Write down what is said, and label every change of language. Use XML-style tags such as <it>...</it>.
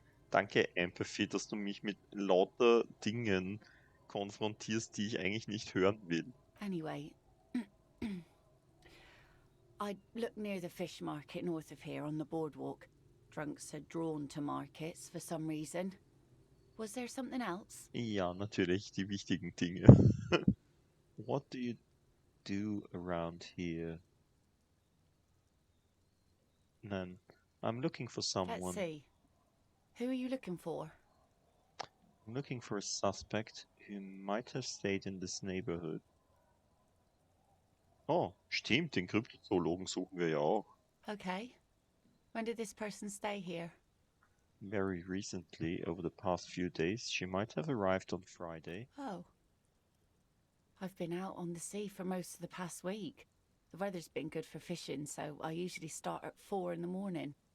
<de>Danke, Empathy, dass du mich mit lauter Dingen konfrontierst, die ich eigentlich nicht hören will.</de> <en>Anyway, I looked near the fish market north of here on the boardwalk. Drunks are drawn to markets for some reason. Was there something else?</en> <de>Ja, natürlich, die wichtigen Dinge.</de> <en>What do you do around here? Then, I'm looking for someone. Let's see. Who are you looking for? I'm looking for a suspect who might have stayed in this neighborhood.</en> <de>Oh, stimmt, den Kryptozoologen suchen wir ja auch.</de> <en>Okay. When did this person stay here? Very recently, over the past few days, she might have arrived on Friday. Oh. I've been out on the sea for most of the past week. The weather's been good for fishing, so I usually start at 4 in the morning.</en>